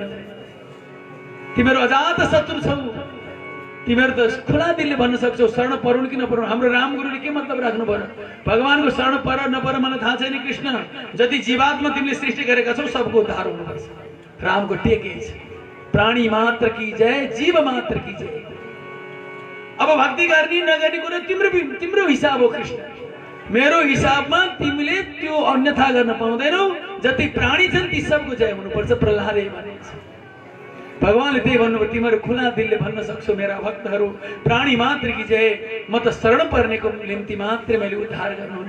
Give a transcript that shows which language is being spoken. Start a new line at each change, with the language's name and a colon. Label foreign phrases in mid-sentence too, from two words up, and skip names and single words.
Nepali: तिमीहरू अजात शत्रु छौ। तिमीहरू त खुला दिलले भन्न सक्छौ शरण परुन् कि नपरुन्। हाम्रो राम गुरुले के मतलब राख्नु पर्यो? भगवानको शरण पर नपर मलाई थाहा छैन कृष्ण। जति जीवात्मा तिमीले सृष्टि गरेका छौ सबको उद्धार हुनुपर्छ। रामको टेकै छ,
Hindi: प्राणी मात्र की जय, जीव मात्र की जय।
Nepali: अब भक्ति गर्ने नगर्ने कुरा तिम्रो हिसाब हो कृष्ण। मेरो हिसाबमा तिमीले त्यो अन्यथा गर्न पाउँदैनौ। जति प्राणी छन् ती सबको जय हुनुपर्छ। प्रहलादले भनेछ, भगवानले त्यही भन्नुभयो, तिमीहरू खुला दिलले भन्न सक्छौ मेरा भक्तहरू
Hindi: प्राणी मात्र की जय,
Nepali: म त शरण पर्नेको निम्ति मात्रै मैले उद्धार गर्नुहुन्छ।